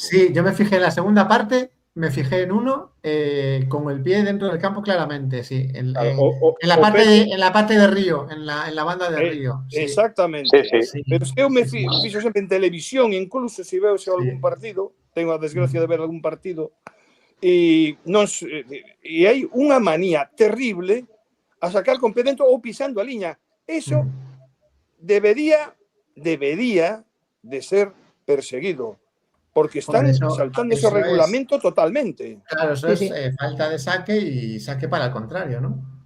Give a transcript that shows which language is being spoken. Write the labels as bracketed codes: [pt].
[es] Sí, yo me fijé en la segunda parte, me fijé en uno con el pie dentro del campo claramente, sí. En la parte de Río, en la banda de Río. Sí. Exactamente. Sí. [gl] Pero eu me fixo sempre en televisión, incluso se veo algún partido, [es] tengo a desgracia de ver algún partido, [gl] e hai unha manía terrible a sacar con pé dentro ou pisando a liña. [es] Eso debería de ser perseguido, porque están saltando ese regulamento totalmente. Claro, eso es falta de saque y saque para el contrario, ¿no?